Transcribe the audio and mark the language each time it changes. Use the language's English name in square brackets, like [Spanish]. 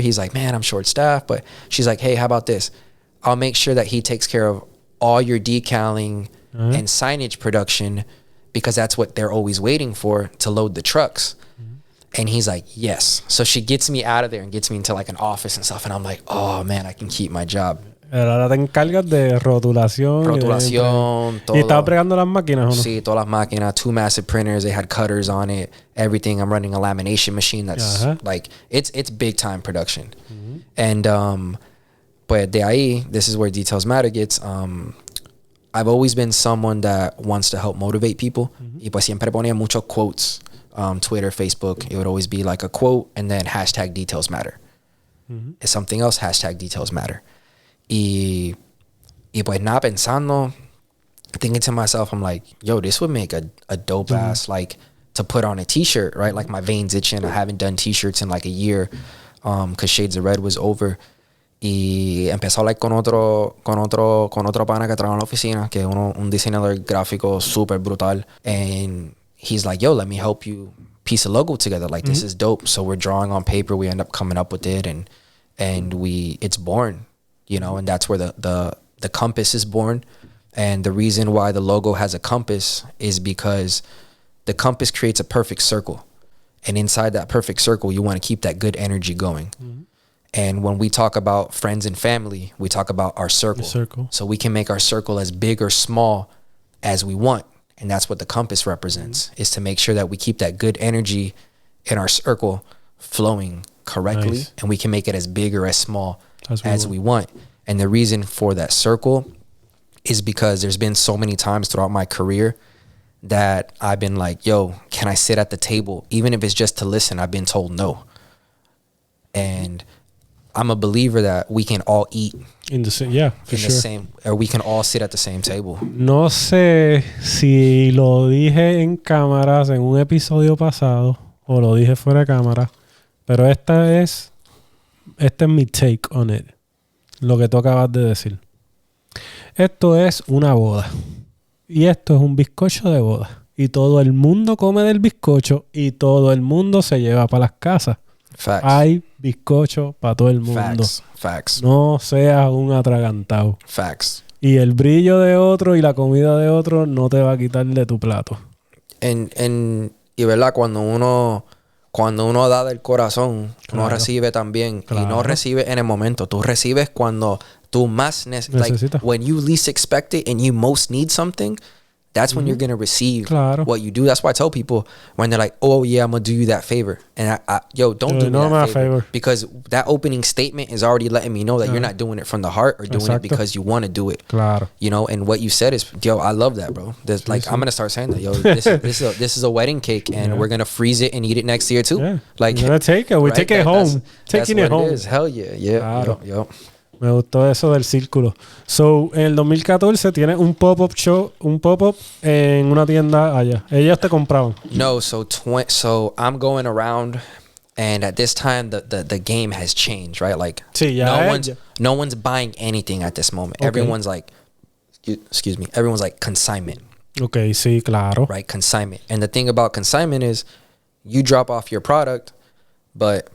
[English] He's like, man, I'm short staffed. But she's like, hey, how about this? I'll make sure that he takes care of all your decaling and signage production, because that's what they're always waiting for to load the trucks. And he's like, yes. So she gets me out of there and gets me into like an office and stuff. And I'm like, oh man, I can keep my job. [Spanish] Ahora te encargas de rotulación. Todo. ¿Y estás bregando las máquinas o no? Sí, todas las máquinas. [English] 2 massive printers. They had cutters on it. Everything. I'm running a lamination machine that's like, it's big time production. And, [Spanish] pues de ahí, [English] this is where Details Matter gets. I've always been someone that wants to help motivate people. [Spanish] Y pues siempre ponía muchos [English] quotes Twitter, Facebook, it would always be like a quote and then hashtag details matter. It's something else, hashtag details matter. [Spanish] Y pues nada, pensando, [English] thinking to myself, I'm like, yo, this would make a dope ass, like, to put on a t-shirt, right? Like, my veins itching. I haven't done t-shirts in like a year, because Shades of Red was over. [Spanish] Y empezó like con otro pana que trabaja en la oficina, que es un diseñador gráfico super brutal. [English] And he's like, yo, let me help you piece a logo together. Like, this is dope. So we're drawing on paper. We end up coming up with it, and it's born, you know, and that's where the compass is born. And the reason why the logo has a compass is because the compass creates a perfect circle. And inside that perfect circle, you want to keep that good energy going. And when we talk about friends and family, we talk about our circle. So we can make our circle as big or small as we want. And that's what the compass represents, is to make sure that we keep that good energy in our circle flowing correctly. And we can make it as big or as small as we want. And the reason for that circle is because there's been so many times throughout my career that I've been like, yo, can I sit at the table? Even if it's just to listen, I've been told no. And I'm a believer that we can all eat in the same, same, or we can all sit at the same table. [Spanish] No sé si lo dije en cámaras en un episodio pasado o lo dije fuera de cámara, pero este es mi [English] take on it. [Spanish] Lo que tú acabas de decir. Esto es una boda. Y esto es un bizcocho de boda. Y todo el mundo come del bizcocho y todo el mundo se lleva para las casas. [English] Facts. [Spanish] Hay bizcocho para todo el mundo. [English] Facts. [Spanish] No seas un atragantado. [English] Facts. [Spanish] Y el brillo de otro y la comida de otro no te va a quitar de tu plato. Y verdad, cuando uno da del corazón, uno recibe también. Y no recibe en el momento. Tú recibes cuando tú más necesitas. [English] Like, when you least expect it and you most need something, that's when you're going to receive what you do. That's why I tell people when they're like, oh, yeah, I'm going to do you that favor. And don't do me that favor. Because that opening statement is already letting me know that you're not doing it from the heart or doing it because you want to do it. You know, and what you said is, yo, I love that, bro. Like, I'm going to start saying that, yo, this is a wedding cake and we're going to freeze it and eat it next year too. Like, we're going to take it. We're taking it home. Taking it home. It is. Hell yeah. Yeah. Yo. [Spanish] Me gustó eso del círculo. So, en el 2014 tienes un pop-up en una tienda allá. Ellos te compraban. [English] No, so I'm going around, and at this time the game has changed, right? Like, no one's buying anything at this moment. Okay. Everyone's like, everyone's like consignment. [Spanish] Okay, sí, claro. [English] Right, consignment. And the thing about consignment is you drop off your product, but